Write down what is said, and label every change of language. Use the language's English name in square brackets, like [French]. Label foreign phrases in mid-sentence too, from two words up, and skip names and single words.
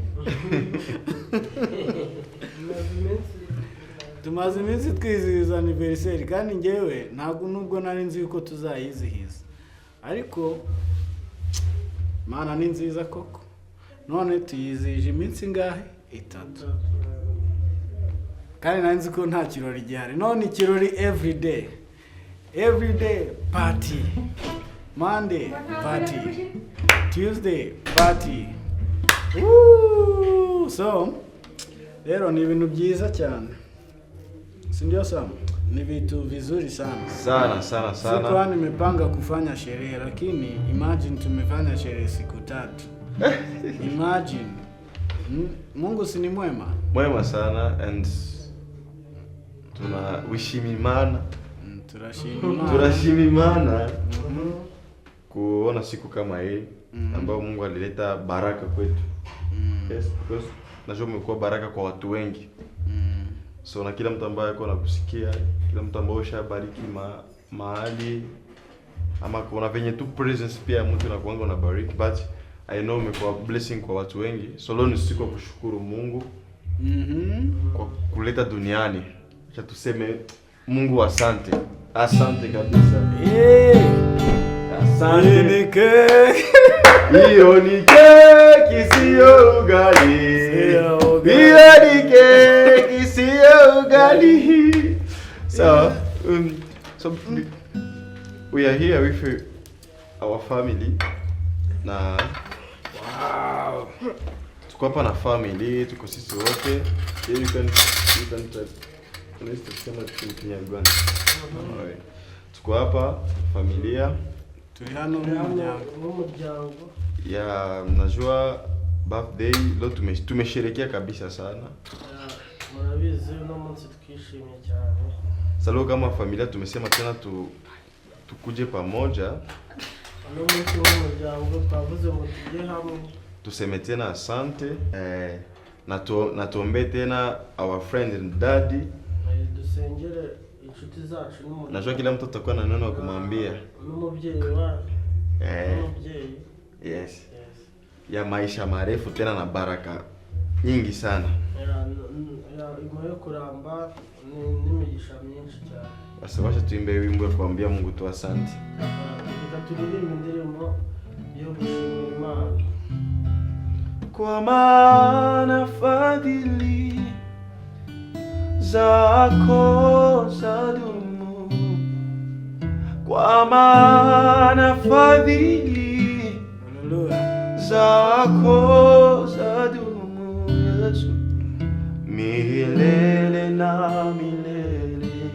[Kinyarwanda] Tumaze iminsi twizihiza anniversary kandi ngewe ntabwo nubwo nari nzi yuko tuzayizihiza, ariko Mana ni nziza koko. None tuyizihije iminsi ngahe? 3. Kandi nari nzi ko nta kirori gihari. None ikirori [English] every day party. Monday party, Tuesday party. [Kinyarwanda] So rero ni ibintu byiza cyane, [Swahili] si ndio Sam? Ni vitu vizuri sana Sana. Sikuwa nimepanga kufanya sherehe, lakini imagine tumefanya sherehe siku 3. Imagine. Mungu si ni mwema? Mwema sana, and tunawishimimana. [Kinyarwanda] Turashimimana. [Swahili] Kuona siku kama hii ambayo Mungu alileta baraka kwetu. [English] Yes, because [Swahili] najua umekuwa baraka kwa watu wengi. So na kila mtu ambaye yuko nakusikia, kila mtu ambaye ushabariki mahali ama kuna venye tu presence pia mtu anakuanga na bariki, [English] but I know [Swahili] umekuwa blessing kwa watu wengi. So leo ni siku ya kushukuru Mungu kwa kuleta duniani. Acha tuseme Mungu asante. Asante kabisa. Asante. Ni keki. Hiyo ni keki sio ugali. Hiyo ni keki sio ugali. [English] So we are here with our family. [Swahili] Na wow. Tuko hapa na family, tuko sisi wote. [English] You can try. Let's [Swahili] tuseme tukinyagwana. Alright. Tuko hapa familia. [Kinyarwanda] Turi hano n'umuryango. [Swahili] Ya najua birthday leo tumesherehekea kabisa sana. [Kinyarwanda] Murabizi no munsi tukishimye cyane. [Swahili] Sasa kama familia tumesema tena tukuje pamoja. [Kinyarwanda] No munsi w'umuryango twavuze ngo tujye hamwe. [Swahili] Tuseme tena asante. Na tuombe tena [English] our friend and daddy. [Kinyarwanda] Dusengere inshuti zacu n'umuryango. [Swahili] Najua kila mtu atakuwa na neno kumwambia. [Kinyarwanda] N'umubyeyi wa. N'umubyeyi. [English] Yes. [Swahili] Ya maisha marefu tena na baraka nyingi sana. [Kinyarwanda] Ya imoyo kuramba n'imigisha myinshi cyane. [Swahili] Basi wacha tuimbe wimbo kuambia Mungu tu asante. [Kinyarwanda] Turirimbe indirimbo yo gushimira Imana. [Swahili] Kwa maana fadhili zako zadumu, kwa maana fadhili zako zadumu, Yesu, milele na milele.